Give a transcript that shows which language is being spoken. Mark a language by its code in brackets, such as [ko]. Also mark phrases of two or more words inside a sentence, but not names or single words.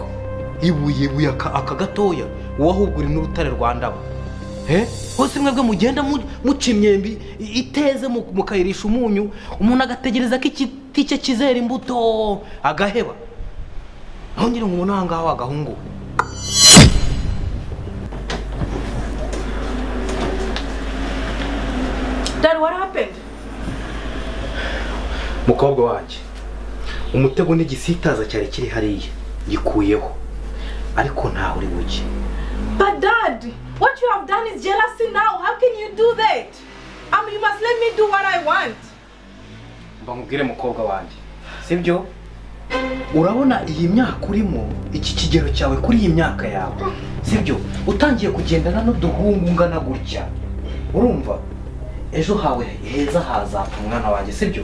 [rw] Ibuye aka gatoya wahubwo uri n'urutare Rwanda. Hose mwebwe mugenda muca imyembi iteze mukayirisha umunyu umuntu agategereza ko igiti cye kizera imbuto agaheba. Aho ngira ngo ubona ahangaha agahungu. [en] Dad, what happened? [rw] Mukobwa wanjye umutego n'igisitaza cyari kiri hariya gikuyeho ariko ntaho uri buke. [en] But Dad, what you have done is jealousy now. How can you do that? You must let me do what I want. [rw] Mbamubwire mukobwa wanjye. Sibyo? Urabona iyi myaka urimo, iki kigero cyawe kuri iyi myaka yawe. Sibyo? Utangiye kugendana n'uduhungu ngana gutya. Urumva? Ejo hawe heza hazapfa umwana wanjye, sibyo?